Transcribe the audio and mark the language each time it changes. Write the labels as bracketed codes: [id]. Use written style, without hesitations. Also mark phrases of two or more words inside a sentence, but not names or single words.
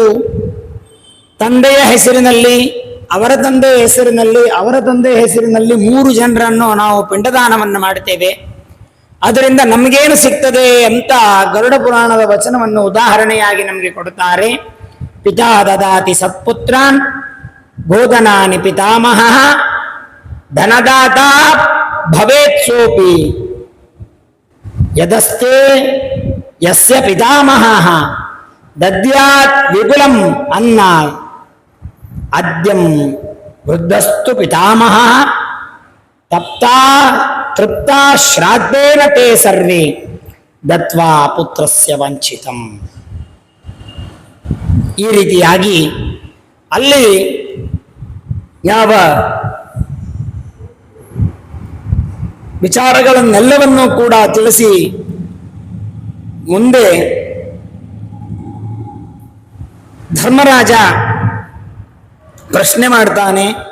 [kn] ತಂದೆಯ ಹೆಸರಿನಲ್ಲಿ, ಅವರ ತಂದೆಯ ಹೆಸರಿನಲ್ಲಿ, ಅವರ ತಂದೆಯ ಹೆಸರಿನಲ್ಲಿ 3 ಜನರನ್ನು ನಾವು ಪಿಂಡದಾನವನ್ನು ಮಾಡ್ತೇವೆ. ಅದರಿಂದ ನಮಗೇನು ಸಿಗ್ತದೆ ಅಂತ ಗರುಡ ಪುರಾಣದ ವಚನವನ್ನು ಉದಾಹರಣೆಯಾಗಿ ನಮಗೆ ಕೊಡುತ್ತಾರೆ. [sa] ಪಿತಾ ದದಾತಿ ಸತ್ಪುತ್ರಾನ್ ಗೋಧನಾನಿ ಪಿತಾಮಹ ಧನದಾತ ಭವೇತ್ ಸೋಪಿ ಯದಸ್ತೆ ಯಸ್ಯ ಪಿತಾಮಹಃ ದದ್ಯಾತ್ ವಿಪುಲಂ ಅನ್ನ ಅದ್ಯಂ ವೃದ್ಧಸ್ತು ಪಿತಾಮಹ ತಪ್ತಾ ತೃಪ್ತಾ ಶ್ರಾದ್ದೇನ ತೇ ಸರ್ವೇ ದತ್ವಾ ಪುತ್ರಸ್ಯ ವಂಚಿತಂ. [kn] ಈ ರೀತಿಯಾಗಿ ಅಲ್ಲಿ ಯಾವ ವಿಚಾರಗಳನ್ನೆಲ್ಲವನ್ನೂ ಕೂಡ ತಿಳಿಸಿ ಮುಂದೆ ಧರ್ಮರಾಜ ಪ್ರಶ್ನೆ ಮಾಡ್ತಾನೆ.